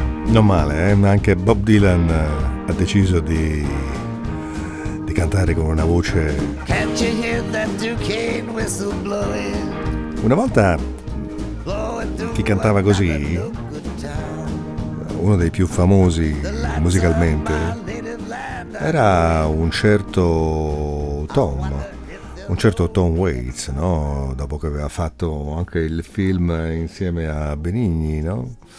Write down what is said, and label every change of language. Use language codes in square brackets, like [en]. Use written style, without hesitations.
[it] Non male, ma anche Bob Dylan ha deciso di cantare con una voce. [en] Can't you hear that Duquesne whistle blowing? [it] Una volta chi cantava così, uno dei più famosi musicalmente, era un certo Tom Waits, no? Dopo che aveva fatto anche il film insieme a Benigni, no?